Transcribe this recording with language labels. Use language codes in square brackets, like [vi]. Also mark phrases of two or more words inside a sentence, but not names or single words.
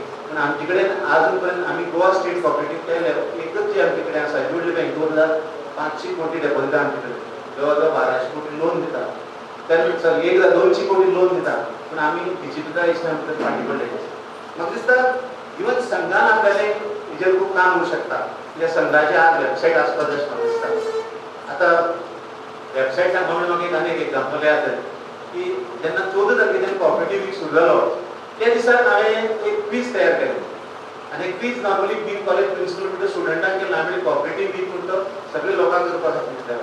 [kok] पण आमचे कडेन आजून पर्यंत आमी गोवा [en] state cooperative [kok] केले एकच जे आमचे कडेन आसा जुडली बँक 2,500 कोटी डेपॉझिट आमचे कडेन. जवळ जवळ 1200 कोटी लोन दिता. तर 200 कोटी लोन दिता. पण आमी डिजिटलायझेशना भितर फाटीं पडले. म्हाका दिसता इवन संघान आपल्याला हेजेर खूप काम होऊ शकता. या संघाचे आज वेबसाईट आसपास दिसता. आता वेबसाईटाक म्हणून म्हाका एक आनी एक एग्जांपल याद जालें की जेन्ना 14 तारखेच्यान [en] cooperative week [kok] सुरू जालो त्या दिसाक हांवें एक क्विज तयार केलें. आनी क्विज नॉर्मली बीन [en] college principal [kok] म्हणटा स्टुडंटांक केला आमी [en] cooperative week [kok] म्हणटा सगळे लोकांक करपाक सांगितलें.